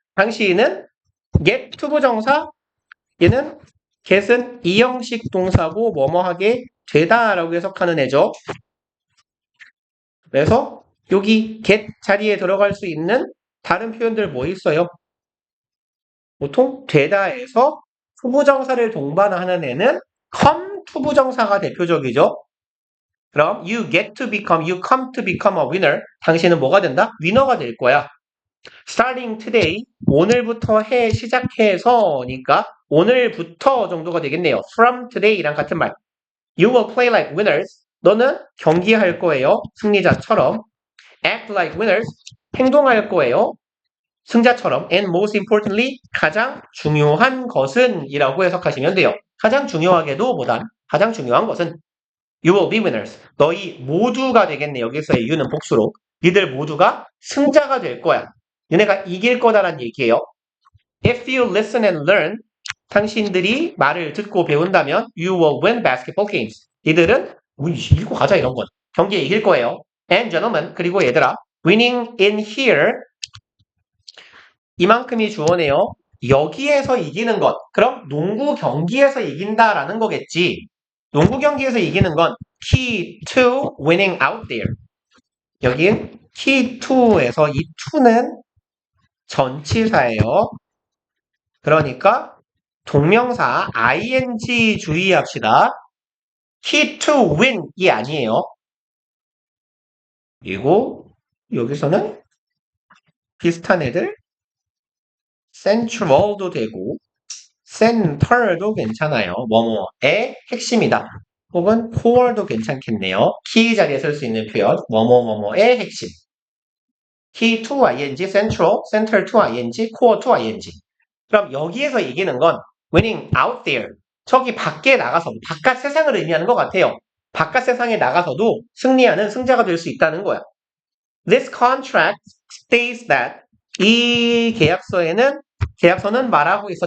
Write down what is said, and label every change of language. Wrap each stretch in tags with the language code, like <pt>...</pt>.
<ko>당신은 get 투부정사 얘는 get은 이형식 동사고 뭐뭐 하게 되다라고 해석하는 애죠. 그래서 여기 get 자리에 들어갈 수 있는 다른 표현들 뭐 있어요? 보통 되다에서 투부정사를 동반하는 애는 come 투부정사가 대표적이죠.</ko> <en>그럼 you get to become, you come to become a winner.</en> <ko>당신은 뭐가 된다? 위너가 될 거야.</ko> <en>starting today,</en> <ko>오늘부터 해 시작해서니까 오늘부터 정도가 되겠네요. from today랑 같은 말.</ko> <en>You will play like winners.</en> <ko>너는 경기할 거예요. 승리자처럼.</ko> <en>act like winners.</en> <ko>행동할 거예요. 승자처럼.</ko> <en>and most importantly,</en> <ko>가장 중요한 것은 이라고 해석하시면 돼요. 가장 중요하게도 보단 가장 중요한 것은</ko> <en>You will be winners.</en> <ko>너희 모두가 되겠네. 여기서의 you는 복수로. 니들 모두가 승자가 될 거야. 너네가 이길 거다라는 얘기예요.</ko> <en>If you listen and learn,</en> <ko>당신들이 말을 듣고 배운다면</ko> <en>you will win basketball games.</en> <ko>니들은 우리 이기고 가자 이런 건. 경기에 이길 거예요.</ko> <en>And gentlemen,</en> <ko>그리고 얘들아,</ko> <en>winning in here</en> <ko>이만큼이 주어네요. 여기에서 이기는 것. 그럼 농구 경기에서 이긴다라는 거겠지. 농구 경기에서 이기는 건</ko> <en>key to winning out there.</en> <ko>여긴 key to에서 이 to는 전치사예요. 그러니까 동명사 ing 주의합시다. key to win이 아니에요. 그리고 여기서는 비슷한 애들 central도 되고 center도 괜찮아요. 뭐뭐의 핵심이다. 혹은 core도 괜찮겠네요. key 자리에 쓸 수 있는 표현 뭐뭐뭐뭐의 핵심.</ko> <en>key to ing, central, center to ing, core to ing.</en> <ko>그럼 여기에서 이기는 건</ko> <en>winning out there.</en> <ko>저기 밖에 나가서 바깥 세상을 의미하는 것 같아요. 바깥 세상에 나가서도 승리하는 승자가 될 수 있다는 거야.</ko> <en>This contract states that</en> <ko>이 계약서는 말하고 있어.</ko>